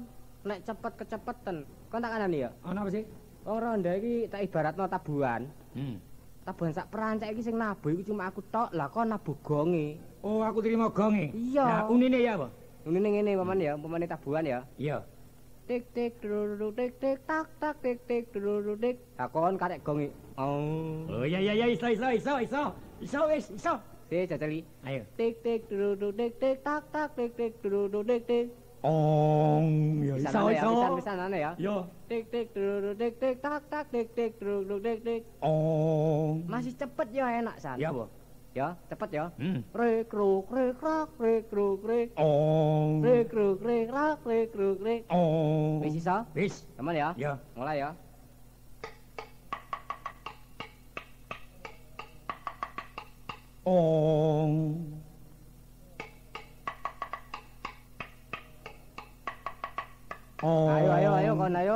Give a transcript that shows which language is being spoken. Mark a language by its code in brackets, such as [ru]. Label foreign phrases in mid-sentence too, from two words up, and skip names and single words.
[jv] Nek cepet kecepetan. Kon tak kanani ya? Ana apa sih? Wong ronda iki tak ibaratno tabuhan. Tabuhan sak perancak iki sing nabuh iku cuma aku tok. Lah kon nabuh gonge. Oh, aku terima gonge. Iya. Nah, unine ya apa? Unine ngene paman ya, umpamane tabuhan ya. Iya. Tik tik dururu tik tik tak tak tik tik dururu tik. Lah kon karek gonge. Oh, iya iso wis. Si jajali. Ayo. Tik tik dururu tik tik tak tak tik tik dururu tik tik. Ya iso. Pisanane ya. Yo. Tik tik dururu tik tik tak tak tik tik dururu tik tik. Masih cepet ya enak San. Ya apa? Ya, cepet ya. Re kruk re krak re kruk re. Re kruk re krak re kruk re. Wis iso? Wis. Aman ya? Ya. Mulai ya. Ayo kon ayo.